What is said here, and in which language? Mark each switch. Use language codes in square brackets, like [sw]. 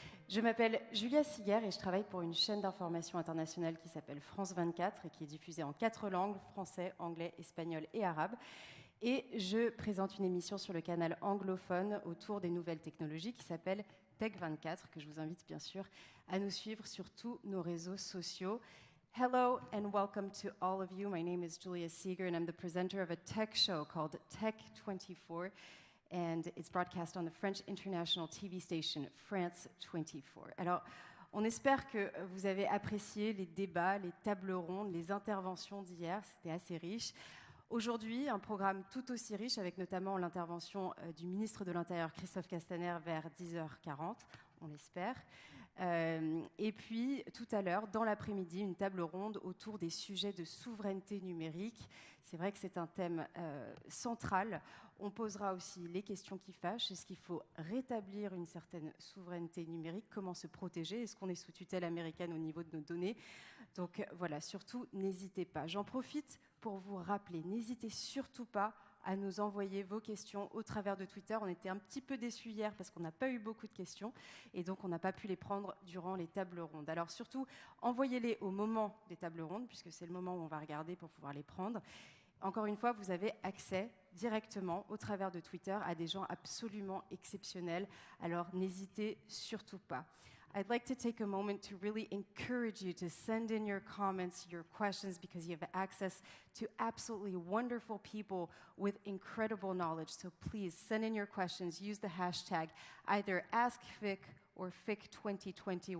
[fr] Je m'appelle Julia Siguer et je travaille pour une chaîne d'information internationale qui s'appelle France 24 et qui est diffusée en 4 langues, français, anglais, espagnol et arabe. Et je présente une émission sur le canal anglophone autour des nouvelles technologies qui s'appelle Tech 24, que je vous invite bien sûr à nous suivre sur tous nos réseaux sociaux. [en] Hello and welcome to all of you. My name is Julia Seeger and I'm the presenter of a tech show called Tech 24 and it's broadcast on the French international TV station France 24. [fr] Alors, on espère que vous avez apprécié les débats, les tables rondes, les interventions d'hier, c'était assez riche. Aujourd'hui, un programme tout aussi riche avec notamment l'intervention du ministre de l'Intérieur Christophe Castaner vers 10h40. on l'espère. Et puis, tout à l'heure, dans l'après-midi, une table ronde autour des sujets de souveraineté numérique. C'est vrai que c'est un thème central. On posera aussi les questions qui fâchent. Est-ce qu'il faut rétablir une certaine souveraineté numérique? Comment se protéger? Est-ce qu'on est sous tutelle américaine au niveau de nos données? Donc voilà, surtout, n'hésitez pas. J'en profite pour vous rappeler, n'hésitez surtout pas à nous envoyer vos questions au travers de Twitter. On était un petit peu déçus hier parce qu'on n'a pas eu beaucoup de questions et donc on n'a pas pu les prendre durant les tables rondes. Alors surtout, envoyez-les au moment des tables rondes puisque c'est le moment où on va regarder pour pouvoir les prendre. Encore une fois, vous avez accès directement au travers de Twitter à des gens absolument exceptionnels. Alors n'hésitez surtout pas. [en] I'd like to take a moment to really encourage you to send in your comments, your questions, because you have access to absolutely wonderful people with incredible knowledge. So please send in your questions. Use the hashtag either AskFIC or FIC2020.